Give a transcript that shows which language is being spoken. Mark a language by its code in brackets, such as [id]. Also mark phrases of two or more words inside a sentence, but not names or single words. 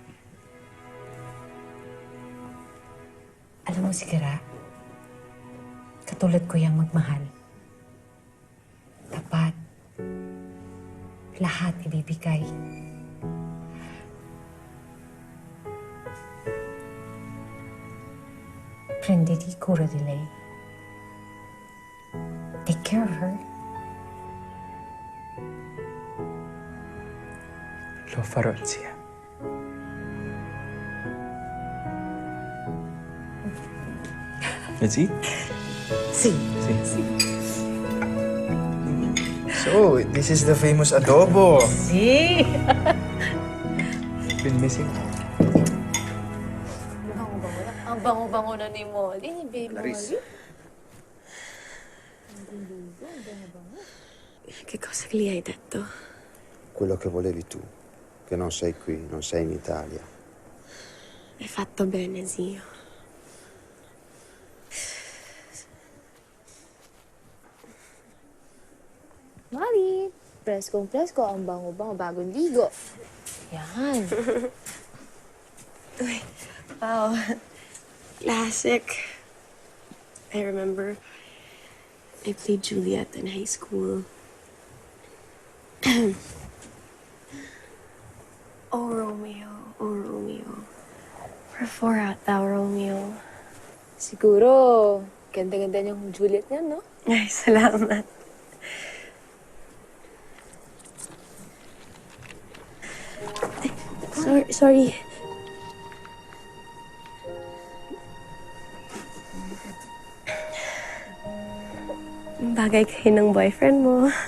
[tl] Alam mo si Gara, katulad ko yung magmahal. Tapat. Lahat ibibigay. [it] Prenditi cura di lei. [en] Take care of her. [it] Lo farò, zia. [en] Let's eat? [it] Si. [en] So, this is the famous adobo. [it] Si. [en] Been missing. [tl] Ang bango-bango na ni Molly, ni Baby Clarice. [it] Molly. Che cosa gli hai detto? Quello che volevi tu, che non sei qui, non sei in Italia. Hai fatto bene, zio. [tl] Molly, presko ang bango-bango bagong ligo. Yan. [en] Wow. Classic. I remember I played Juliet in high school. Oh, Romeo. Oh, Romeo. Wherefore art thou, Romeo? [tl] Siguro, ganda-ganda niyang Juliet niya, no? Ay, salamat. Sorry. Bagay kayo ng boyfriend mo.